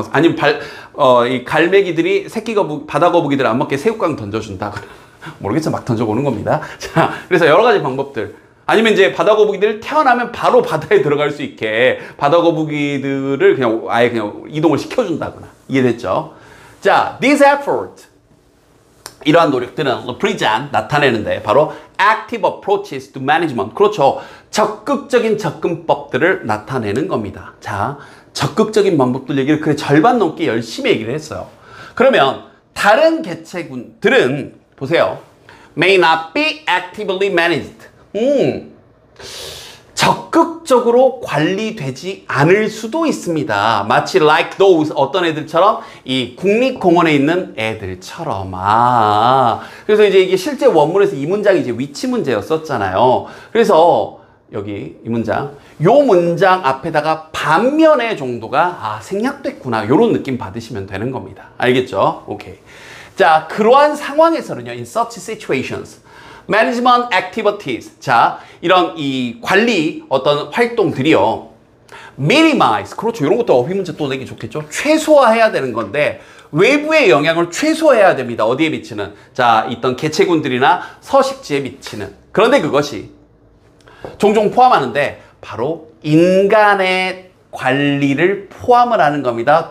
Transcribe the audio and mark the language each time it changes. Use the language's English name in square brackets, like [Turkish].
[Korean] 아니면 이 갈매기들이 바다거북이들 안 먹게 새우깡 던져준다. 모르겠어, 막 던져보는 겁니다. 자, 그래서 여러 가지 방법들. 아니면 이제 바다거북이들 태어나면 바로 바다에 들어갈 수 있게 바다거북이들을 그냥 아예 그냥 이동을 시켜준다거나. 이해됐죠? 자, [English] this effort. [Korean] 이러한 노력들은 [English] represent, [Korean] 나타내는데 바로 [English] active approaches to management. [Korean] 그렇죠. 적극적인 접근법들을 나타내는 겁니다. 자, 적극적인 방법들 얘기를 그래 절반 넘게 열심히 얘기를 했어요. 그러면 다른 개체군들은 보세요. [English] may not be actively managed. [Korean] 적극적으로 관리되지 않을 수도 있습니다. 마치 [English] like those, [Korean] 어떤 애들처럼 이 국립공원에 있는 애들처럼. 그래서 이제 이게 실제 원문에서 이 문장이 이제 위치 문제였었잖아요. 그래서 여기 이 문장, 요 문장 앞에다가 반면의 정도가 생략됐구나, 요런 느낌 받으시면 되는 겁니다. 알겠죠? 오케이. 자, 그러한 상황에서는요, [English] in such situations, management activities. [Korean] 자, 이런 이 관리 어떤 활동들이요. minimize. 그렇죠. 이런 것도 어휘 문제 또 내기 좋겠죠. 최소화해야 되는 건데 외부의 영향을 최소화해야 됩니다. 어디에 미치는? 자, 있던 개체군들이나 서식지에 미치는. 그런데 그것이 종종 포함하는데 바로 인간의 관리를 포함을 하는 겁니다.